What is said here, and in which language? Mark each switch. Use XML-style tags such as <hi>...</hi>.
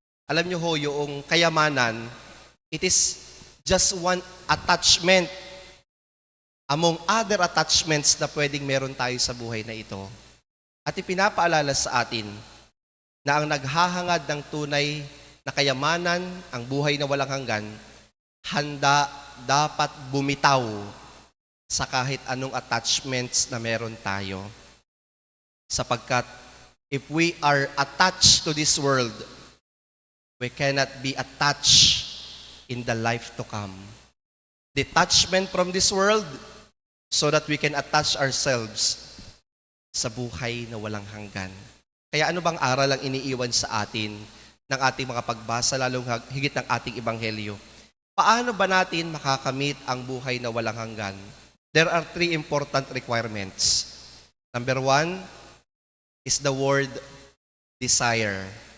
<tl>Alam niyo ho, yung kayamanan,</tl> <en>it is just one attachment among other attachments</en> <tl>na pwedeng meron tayo sa buhay na ito. At ipinapaalala sa atin na ang naghahangad ng tunay na kayamanan, ang buhay na walang hanggan, handa dapat bumitaw sa kahit anong attachments na meron tayo.</tl> <en>Sapagkat if we are attached to this world, we cannot be attached in the life to come. Detachment from this world so that we can attach ourselves</en> <tl>sa buhay na walang hanggan. Kaya ano bang aral ang iniiwan sa atin ng ating mga pagbasa, lalong higit ng ating ebanghelyo? Paano ba natin makakamit ang buhay na walang hanggan?</tl> <en>There are 3 important requirements. Number 1 is the word desire.</en>